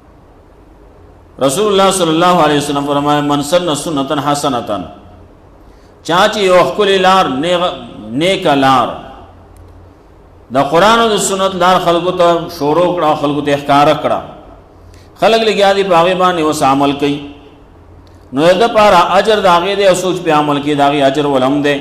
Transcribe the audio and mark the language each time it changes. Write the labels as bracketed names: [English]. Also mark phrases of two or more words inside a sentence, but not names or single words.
[Pashto] رسول اللہ [Arabic] صلی اللہ علیہ وسلم [Pashto] فرمائے [Arabic] من سن سنتا حسنتا، [Pashto] چاچی یو ښکلې لار نیکه لار د قرآن او د سنت لار خلکو ته شروع کړه، خلکو ته ښکاره کړه، خلک لګیا دي په هغې باندې اوس عمل کوي، نو د ده پاره اجر د هغې دی او څوک چې پې عمل کوي د هغې اجر ول هم دی.